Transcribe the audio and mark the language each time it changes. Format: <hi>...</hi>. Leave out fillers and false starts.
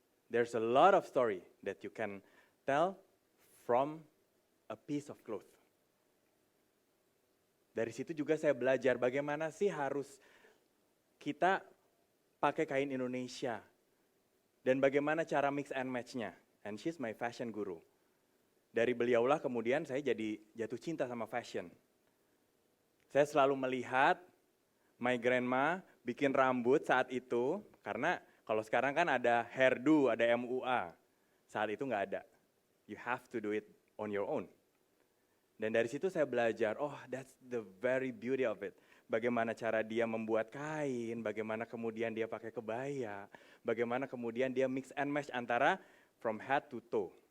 <en>There's a lot of story that you can tell from a piece of cloth.</en> <id>Dari situ juga saya belajar bagaimana sih harus kita pakai kain Indonesia. Dan bagaimana cara mix and match-nya.</id> <en>And she's my fashion guru.</en> <id>Dari beliaulah kemudian saya jadi jatuh cinta sama fashion. Saya selalu melihat</id> <en>my grandma</en> <id>bikin rambut saat itu, karena kalau sekarang kan ada hairdo, ada MUA. Saat itu nggak ada.</id> <en>You have to do it on your own.</en> <id>Dan dari situ saya belajar,</id> <en>that's the very beauty of it.</en> <id>Bagaimana cara dia membuat kain, bagaimana kemudian dia pakai kebaya, bagaimana kemudian dia mix and match antara</id> <en>from head to toe.</en>